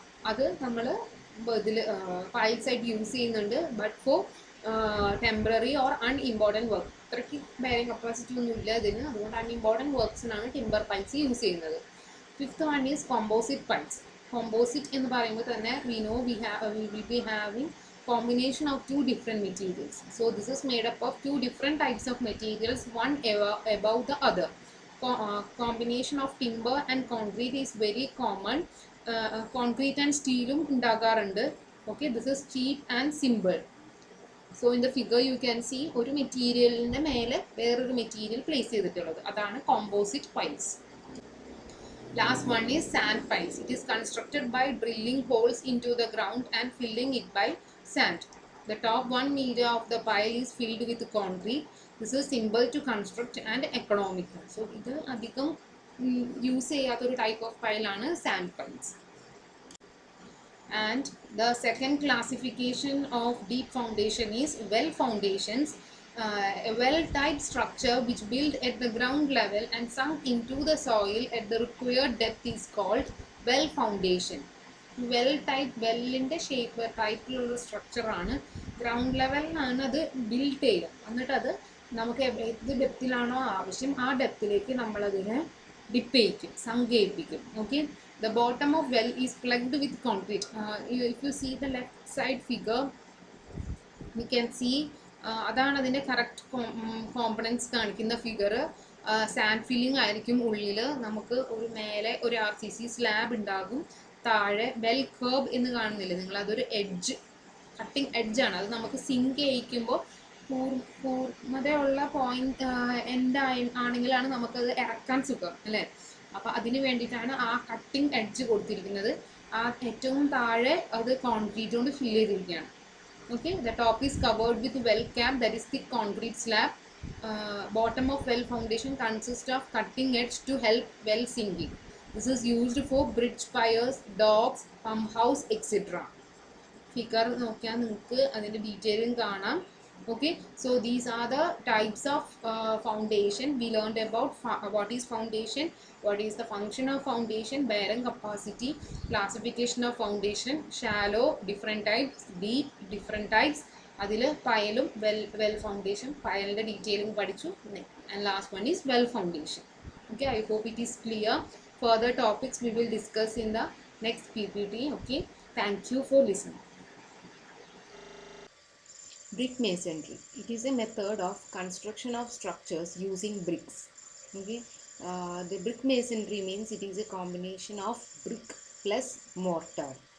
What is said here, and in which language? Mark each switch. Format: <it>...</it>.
<ml>അത് നമ്മൾ ഇതിൽ പൈൽസായിട്ട് യൂസ് ചെയ്യുന്നുണ്ട്.</ml> <en>But for temporary or unimportant work.</en> <ml>അത്രയ്ക്ക് ബെയറിംഗ് കപ്പാസിറ്റി ഒന്നും ഇല്ല ഇതിന്, അതുകൊണ്ട് അൺഇമ്പോർട്ടൻറ്റ് വർക്ക്സിനാണ് ടിമ്പർ പൈൽസ് യൂസ് ചെയ്യുന്നത്.</ml> <en>Fifth one is composite piles.</en> <ml>Composite എന്ന് പറയുമ്പോൾ തന്നെ</ml> <en>we will be having combination of two different materials. So this is made up of two different types of materials, one above the other. Combination of timber and concrete is very common. Concrete and</en> <ml>സ്റ്റീലും ഉണ്ടാകാറുണ്ട്.</ml> <en>Okay, this is cheap and simple. So in the figure you can see</en> <ml>ഒരു മെറ്റീരിയലിൻ്റെ മേലെ വേറൊരു material place ചെയ്തിട്ടുള്ളത്, അതാണ് composite piles.</ml> <en>Last one is sand piles. It is constructed by drilling holes into the ground and filling it by sand. The top 1 meter of the pile is filled with concrete. This is simple to construct and economical.</en> <ml>So ഇത് അധികം use ചെയ്യാത്തൊരു type of പൈലാണ് sand piles.</ml> <en>And the second classification of deep foundation is well foundations. A well-type structure which built at the ground level and sunk into the soil at the required depth is called well foundation.</en> <ml>വെല്ലിൻ്റെ shape ടൈപ്പിലുള്ള സ്ട്രക്ചറാണ്. Ground ലെവലിലാണ് അത് build ചെയ്യുക. എന്നിട്ട് അത് നമുക്ക് ഏത് ഡെപ്തിലാണോ ആവശ്യം ആ ഡെപ്തിലേക്ക് നമ്മളതിനെ sunk ചെയ്യിപ്പിക്കും.</ml> <en>Okay, the bottom of well is plugged with concrete. If you see the left side figure, we can see</en> <ml>അതാണ് അതിൻ്റെ കറക്റ്റ് കോമ്പണൻസ് കാണിക്കുന്ന ഫിഗർ. സാൻഡ് ഫില്ലിംഗ് ആയിരിക്കും ഉള്ളിൽ. നമുക്ക് ഒരു മേലെ ഒരു RCC സ്ലാബ് ഉണ്ടാകും, താഴെ ബെൽ കർബ് എന്ന് കാണുന്നില്ലേ നിങ്ങൾ, അതൊരു കട്ടിങ് എഡ്ജാണ്. അത് നമുക്ക് സിങ്ക് ചെയ്യിക്കുമ്പോൾ പൂർണ്ണതയുള്ള പോയിന്റ് എൻഡ് ആണെങ്കിലാണ് നമുക്കത് ഇറക്കാൻ സുഖം അല്ലേ. അപ്പോൾ അതിന് വേണ്ടിയിട്ടാണ് ആ കട്ടിങ് എഡ്ജ് കൊടുത്തിരിക്കുന്നത്. ആ ഏറ്റവും താഴെ അത് കോൺക്രീറ്റ് കൊണ്ട് ഫില്ല് ചെയ്തിരിക്കുകയാണ്.</ml> <en>Okay, the top is covered with well cap, that is thick concrete slab. Bottom of well foundation consists of cutting edge to help well sinking. This is used for bridge piers, docks, pump house, etc. Figure</en> <ml>നോക്കിയാൽ നിങ്ങൾക്ക് അതിൻ്റെ ഡീറ്റെയിലും കാണാം.</ml> <en>Okay, so these are the types of foundation. We learned about what is foundation, what is the function of foundation, bearing capacity, classification of foundation, shallow, different types, deep, different types.</en> <ml>അതിൽ പയലും well foundation പയലിൻ്റെ detailing പഠിച്ചു</ml> <en>and last one is well foundation. Okay, I hope it is clear. Further topics we will discuss in the next PPT. Okay, thank you for listening. Brick masonry. It is a method of construction of structures using bricks. Okay, the brick masonry means it is a combination of brick plus mortar.</en>